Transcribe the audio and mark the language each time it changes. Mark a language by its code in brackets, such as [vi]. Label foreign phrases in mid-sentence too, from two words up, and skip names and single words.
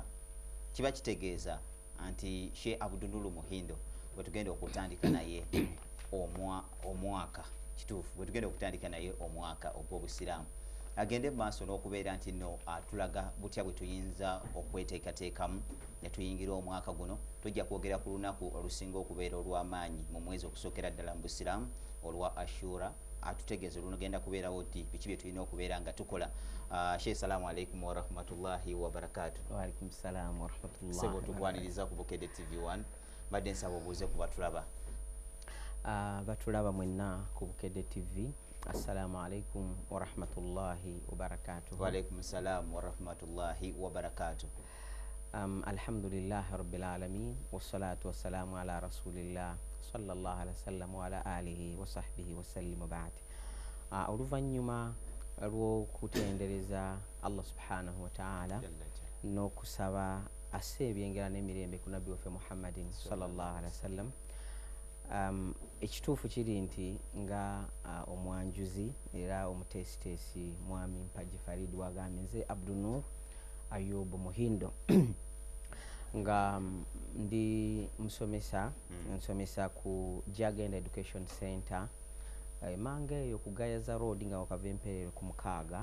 [lg] Kiba kitegeeza nti Sheikh Abdunuru Muhindo bwe tugenda okutandika naye omwaka kituufu bwe tugenda okutandika naye omwaka ogw'Obusiraamu agende maaso n'okubeera nti nno atulaga butya bwe tuyinza okweteekateekamu ne tuyingira omwaka guno. Tujja kwogera ku lunaku olusinga okubeera olw'amaanyi mu mwezi okusookera ddala mu Busiraamu olwa Ashura. Atutegeeze lunogenda kubeerawo ddi biki bye tulina okubeera nga tukola. [ar] Sheikh, السلام عليكم ورحمة الله وبركاته. وعليكم السلام ورحمة الله. [lg] Sebo tugwaniriza ku Bukedde TV1 badde nsaba obuuze ku batulaba. Batulaba mwenna ku Bukedde TV. [ar] السلام عليكم ورحمة الله وبركاته. وعليكم السلام ورحمة الله وبركاته. الحمد لله رب العالمين والصلاة والسلام على رسول الله صلى الله عليه وسلم وعلى آله وصحبه وسلم. Ba'd, [lg] oluvannyuma lw'okutendereza Allah [ar] سبحانه وتعالى [lg] n'okusaba asse ebyengera n'emirembe ku nabbi waffe Muhammadin [ar] صلى الله عليه وسلم. [lg] Ekituufu kiri nti nga omwanjuzi era omuteesiteesi mwami Mpagi Farid wagambye nze Abdunur Ayub Muhindo nga ndi musomesa nsomesa ku Jagenda Education Center Mange eyo ku Gayaza Road nga wakava Emperero ku Mukaaga.